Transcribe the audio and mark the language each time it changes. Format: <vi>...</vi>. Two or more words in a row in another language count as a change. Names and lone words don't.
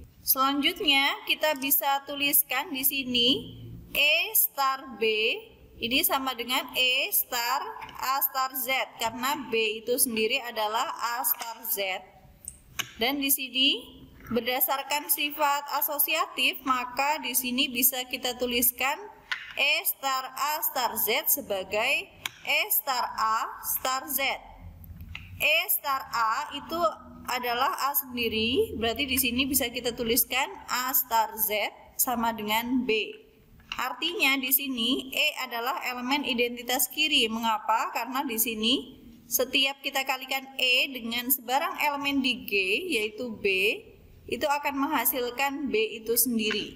<id>Selanjutnya, kita bisa tuliskan di sini E star B ini sama dengan E star A star Z, karena B itu sendiri adalah A star Z. Dan di sini berdasarkan sifat asosiatif, maka di sini bisa kita tuliskan E star A star Z sebagai E star A star Z. E star A itu adalah A sendiri, berarti di sini bisa kita tuliskan A star Z sama dengan B. Artinya di sini E adalah elemen identitas kiri. Mengapa? Karena di sini setiap kita kalikan E dengan sebarang elemen di G, yaitu B, itu akan menghasilkan B itu sendiri.</id>